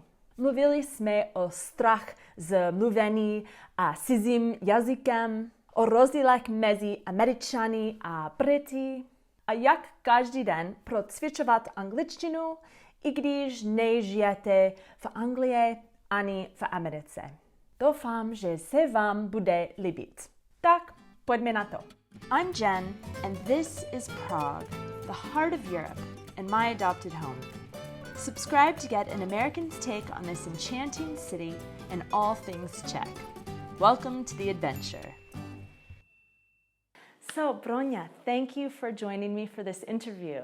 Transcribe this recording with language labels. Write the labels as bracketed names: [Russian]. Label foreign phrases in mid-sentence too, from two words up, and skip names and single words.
[Czech] Mluvili jsme o strach z mluvení a cizím jazykem, o rozdílech mezi Američany a Brity a jak každý den procvičovat angličtinu, i když nežijete v Anglii ani v Americe. Doufám, že se vám bude líbit. Tak, pojďme na to. [English] I'm Jen, and this is Prague, the heart of Europe and my adopted home. Subscribe to get an American's take on this enchanting city and all things Czech. Welcome to the adventure. So, Bronya, thank you for joining me for this interview.